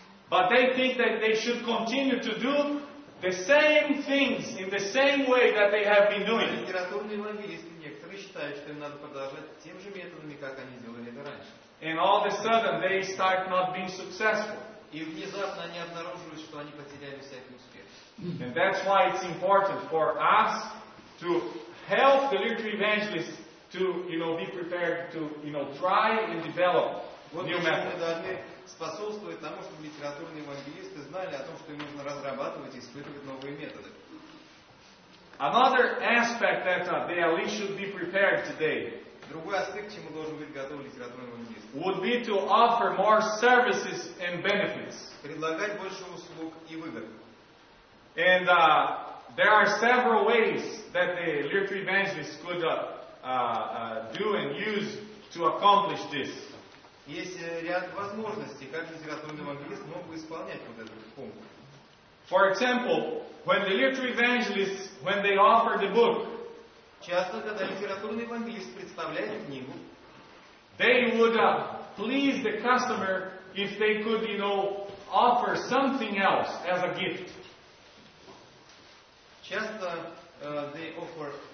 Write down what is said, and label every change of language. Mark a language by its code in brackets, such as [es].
[en] But they think that they should continue to do the same things in the same way that they have been doing. [ru] Литературные евангелисты некоторые считают, что им надо продолжать тем же методами, как они делали это раньше. [en] And all of a sudden they start not being successful. [ru] И внезапно они обнаруживают, что они потеряли всякий успех. [en] And that's why it's important for us to help the literature evangelists to, be prepared to, try and develop new methods. [ru] Мы должны способствовать тому, чтобы литературные евангелисты знали о том, что им нужно разрабатывать и испытывать новые методы. [en] Another aspect that the elite should be prepared today [ru] Другой аспект, чему должен быть готов литературный евангелист, [en] would be to offer more services and benefits. [ru] Предлагать больше услуг и выгод. [en] And there are several ways that the literature evangelists could do and use to accomplish this. [ru] Есть ряд возможностей, как литературный евангелист мог бы исполнять вот этот пункт. [en] For example, when the literature evangelists, when they offer the book, [ru] Часто, когда литературный евангелист представляет книгу, [en] they would please the customer if they could, offer something else as a gift. [ru] часто [en] they offer